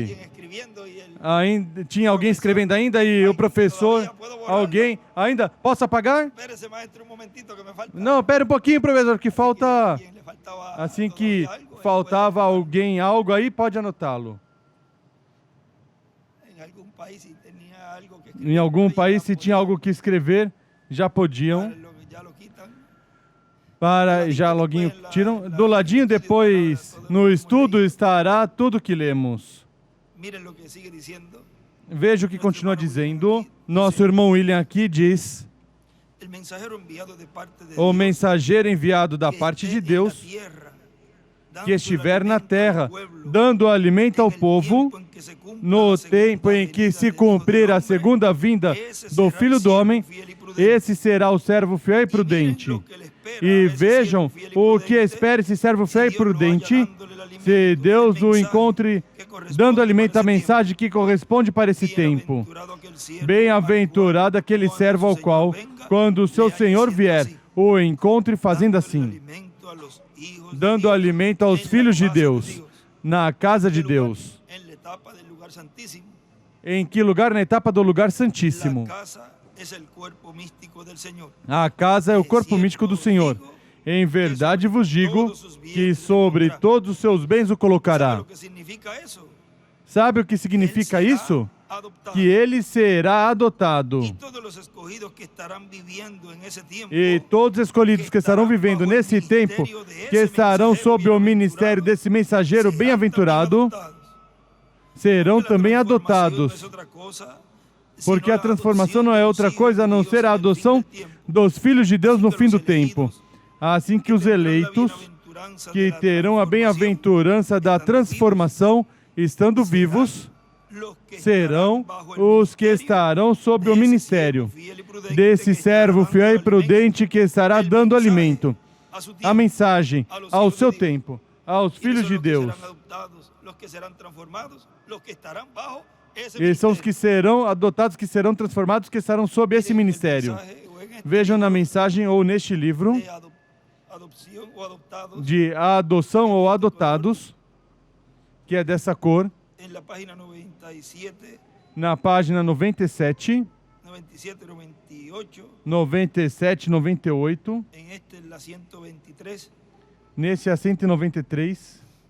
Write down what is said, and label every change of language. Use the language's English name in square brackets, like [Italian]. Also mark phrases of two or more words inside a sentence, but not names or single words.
[Spanish] Alguien escribiendo y el [Portuguese] ainda tinha alguém escrevendo ainda e o professor, alguém, ainda, posso apagar? [Spanish] espérese maestro un momentito que me falta. [Portuguese] Não, pera um pouquinho, professor, que falta, [Spanish] Alguien le faltaba [Portuguese] assim que [Spanish] todavía algo, [Portuguese] faltava alguém algo aí, pode anotá-lo. [Spanish] en algún país si tenía algo que [Portuguese] Em algum [Spanish] escribir, [Portuguese] país, [Spanish] ya [Portuguese] se tinha algo que escrever, já podiam. ya lo quitan. Para já loguinho tiram. Do ladinho depois, no estudo estará tudo que lemos. [Spanish] Miren lo que sigue diciendo. [Portuguese] Veja o que continua dizendo. Nosso irmão William aqui diz: [Spanish] El mensajero enviado de parte de [Portuguese] o [Spanish] Dios, [Portuguese] mensageiro enviado da [Spanish] que [Portuguese] parte [Spanish] esté [Portuguese] de [Spanish] en la [Portuguese] Deus, [Spanish] tierra, [Portuguese] que [Spanish] dándole [Portuguese] estiver na [Spanish] alimento al [Portuguese] terra, [Spanish] pueblo, [Portuguese] dando alimento ao [Spanish] en el [Portuguese] povo, [Spanish] tiempo en que se cumpla [Portuguese] no [Spanish] la segunda [Portuguese] tempo em que [Spanish] venida [Portuguese] se [Spanish] del Hijo [Portuguese] cumprir [Spanish] del [Portuguese] a [Spanish] Hombre, [Portuguese] segunda vinda esse do [Spanish] será [Portuguese] Filho do [Spanish] siervo [Portuguese] Homem, [Spanish] fiel y prudente. [Portuguese] esse será o servo fiel e [Spanish] Y miren [Portuguese] prudente. [Spanish] lo que le espera a [Portuguese] E esse vejam [Spanish] siervo fiel y [Portuguese] o que [Spanish] prudente, [Portuguese] espera esse servo fiel e [Spanish] se Dios lo halla [Portuguese] prudente, [Spanish] dándole el alimento [Portuguese] se [Spanish] y el [Portuguese] Deus o [Spanish] mensaje [Portuguese] encontre [Spanish] que corresponde dando alimento para [Portuguese] à esse mensagem que corresponde para esse tempo. Bienaventurado aquele servo Bem-aventurado [Spanish] al [Portuguese] aquele [Spanish] qual, [Portuguese] servo ao quando qual, seu Senhor venga, quando o seu [Spanish] le halle [Portuguese] Senhor [Spanish] haciendo [Portuguese] vier, assim, o encontre fazendo [Spanish] dándole [Portuguese] assim, [Spanish] alimento a los hijos de [Portuguese] dando [Spanish] Dios, [Portuguese] alimento aos [Spanish] en la [Portuguese] filhos de [Spanish] casa de [Portuguese] Deus, [Spanish] Dios. [Portuguese] na casa de [Spanish] ¿En qué lugar? [Portuguese] Deus. [Spanish] En la etapa del lugar santísimo. [Portuguese] Em que lugar? Na etapa do lugar santíssimo. [Spanish] La casa es el cuerpo místico del Señor. [Portuguese] A casa é o corpo místico do Senhor. Em verdade vos digo que sobre todos os seus bens o [Spanish] ¿Sabe [Portuguese] colocará. [Spanish] lo que significa eso? [Portuguese] Sabe o que [Spanish] Él [Portuguese] significa [Spanish] será [Portuguese] isso? [Spanish] adoptado. [Portuguese] Que ele será adotado. [Spanish] Y todos los escogidos que estarán viviendo en ese tiempo, [Portuguese] E todos os escolhidos que estarão vivendo nesse tempo, que estarão sob o ministério desse mensageiro [Spanish] serán [Portuguese] bem-aventurado, [Spanish] también adoptados. [Portuguese] serão [Spanish] Porque la [Portuguese] também [Spanish] transformación [Portuguese] adotados. [Spanish] no es otra cosa, [Portuguese] Porque [Spanish] sino [Portuguese] a [Spanish] la [Portuguese] transformação [Spanish] adopción [Portuguese] não [Spanish] de [Portuguese] é [Spanish] los [Portuguese] outra [Spanish] hijos [Portuguese] coisa a [Spanish] de [Portuguese] não [Spanish] Dios [Portuguese] ser a [Spanish] en el fin [Portuguese] adoção [Spanish] del tiempo. [Portuguese] dos filhos de Deus no [Spanish] Así que [Portuguese] fim do [Spanish] los [Portuguese] tempo. [Spanish] elegidos [Portuguese] Assim que os [Spanish] tendrán la [Portuguese] eleitos, [Spanish] bienaventuranza [Portuguese] que [Spanish] de la [Portuguese] terão a [Spanish] transformación, [Portuguese] bem-aventurança da [Spanish] estando [Portuguese] transformação, estando vivos, [Spanish] los que [Portuguese] serão [Spanish] estarán bajo el [Portuguese] os que [Spanish] ministerio [Portuguese] estarão sob o desse ministério [Spanish] siervo fiel y prudente [Portuguese] desse [Spanish] que estará [Portuguese] servo [Spanish] dando [Portuguese] fiel e [Spanish] alimento, [Portuguese] prudente que estará [Spanish] el [Portuguese] dando [Spanish] mensaje [Portuguese] alimento, [Spanish] a su [Portuguese] a [Spanish] tiempo. [Portuguese] mensagem [Spanish] a los [Portuguese] ao [Spanish] hijos de [Portuguese] seu [Spanish] Dios. [Portuguese] tempo, aos [Spanish] Y [Portuguese] filhos [Spanish] son [Portuguese] de [Spanish] los que [Portuguese] Deus. [Spanish] serán adoptados, los que serán transformados, los que estarán bajo ese [Portuguese] Eles são os que [Spanish] ministerio. [Portuguese] serão adotados, que serão transformados, que estarão sob esse [Spanish] Miren, el [Portuguese] ministério. [Spanish] mensaje, o en este [Portuguese] Vejam na [Spanish] libro [Portuguese] mensagem ou neste livro [Spanish] de adopción o adoptados, [Portuguese] de adoção ou adotados, que é dessa cor, [Spanish] en la página 97, [Portuguese] na página 97, 97, 98, 97, 98, [Spanish] en este es la 123, [Portuguese] nesse a 193,